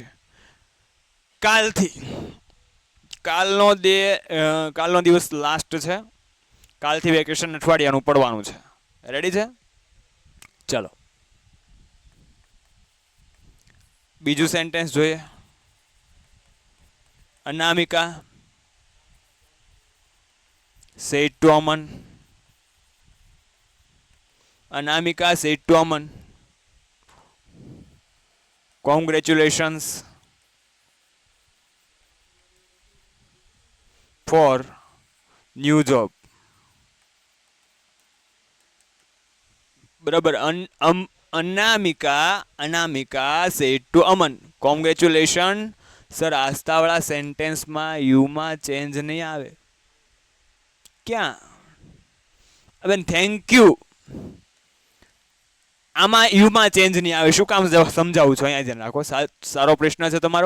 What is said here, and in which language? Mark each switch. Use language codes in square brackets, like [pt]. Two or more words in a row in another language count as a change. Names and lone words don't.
[gu] કાલથી. કાલનો દિવસ લાસ્ટ છે. કાલથી વેકેશન અઠવાડિયાનું પડવાનું છે. રેડી છે? ચલો બીજું સેન્ટેન્સ જોઈએ. અનામિકા [en] said to [gu] અમન. અનામિકા [en] said to [gu] અમન, [en] congratulations for new job. [gu] બરાબર. અનામિકા said to અમન, કોંગ્રેચ્યુલેશન. સર આસ્તાવાળા સેન્ટેન્સમાં યુમાં ચેન્જ નહીં આવે. ક્યાં? હવે [en] thank you [gu] આમાં યુમાં ચેન્જ નહીં આવે. શું કામ સમજાવું છું, અહીંયા ધ્યાન રાખો. સારો પ્રશ્ન છે તમારો.